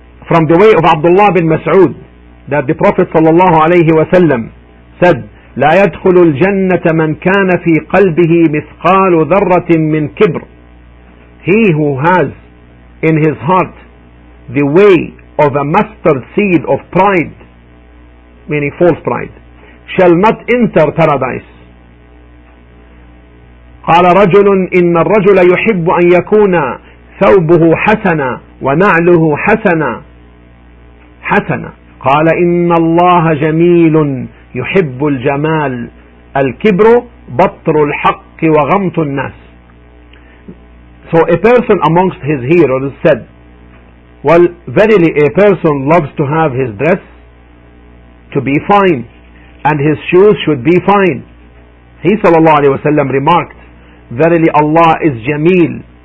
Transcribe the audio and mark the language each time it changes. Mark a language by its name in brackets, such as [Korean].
[English] From the way of Abdullah bin Mas'ud, that the Prophet sallallahu alayhi wa sallam said, [Arabic] لا يدخل الجنة من كان في قلبه مثقال ذرة من كبر. [English] He who has in his heart the way of a mustard seed of pride, meaning false pride, shall not enter paradise. [Arabic] قال رجل إن الرجل يحب أن يكون ثوبه حسنا ونعله حسنا قال إن الله جميل يحب الجمال الكبر بطر الحق وغمط الناس. [English] So a person amongst his hearers said, well, verily a person loves to have his dress to be fine, and his shoes should be fine. He sallallahu alayhi wa sallam remarked, verily Allah is Jameel.